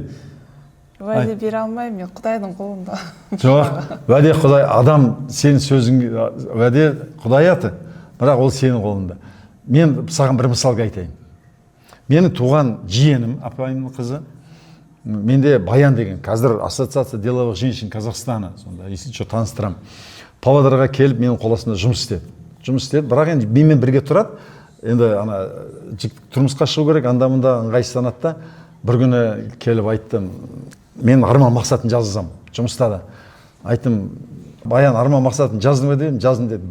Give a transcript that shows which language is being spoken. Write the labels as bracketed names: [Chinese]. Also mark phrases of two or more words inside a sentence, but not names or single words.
[Kazakh] Уәде бере алмаймын, мен Құдайдың қолында. Жоқ, уәде Құдай, адам сенің сөзің, уәде Құдай аты, бірақ ол сенің қолында. Мен саған бір мысалға айтайын. Менің туған жиенім, апайымның қызы, менде Баян деген, қазір Ассоциация деловых женщин Казахстана, сонда, [Russian] если что, [Kazakh] таныстырам. Павлодарға келіп, менің қоласында жұмыс істеді, бірақ енді менімен бірге тұрады. Енді ана тұрмысқа шығу керек, анда-мында ыңғайсызданады да. Бір күні келіп айттым, мен арман мақсатын жазсам, жұмыста да. Айттым, Баян арман мақсатын жаздың ба дедім, жаздым деді.